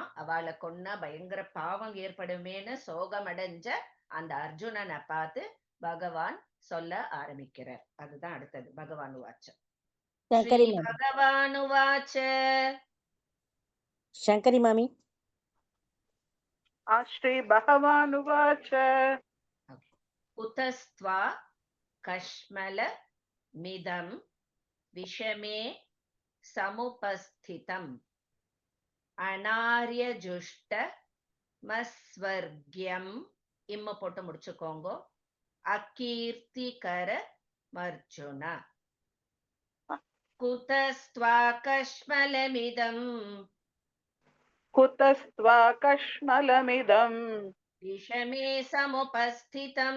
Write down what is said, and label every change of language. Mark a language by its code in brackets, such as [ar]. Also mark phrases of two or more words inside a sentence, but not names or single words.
[ta] அவளை கொன்னா பயங்கர பாவம் ஏற்படுமேன்னு சோகம் அடைஞ்ச அந்த அர்ஜுனனை பார்த்து பகவான் சொல்ல ஆரம்பிக்கிறார். அதுதான் அடுத்தது. [sa] भगवान् उवाच. [ta] ஸ்ரீ சங்கரி மாமி [sa] भगवान् उवाच. [ta] சங்கரி மாமி [sa] श्रीभगवानुवाच कुतस्त्वा कश्मल मिदं विषमे समुपस्थितम् अनार्यजुष्ट मस्वर्ग्यम् इम्म [ta] போட்டு முடிச்சுக்கோங்க. [sa] अकीर्तिकर मर्जुन. कुतस्त्वा कश्मलमिदं कुतस्त्वा कश्मलमिदम् विषमे समुपस्थितम्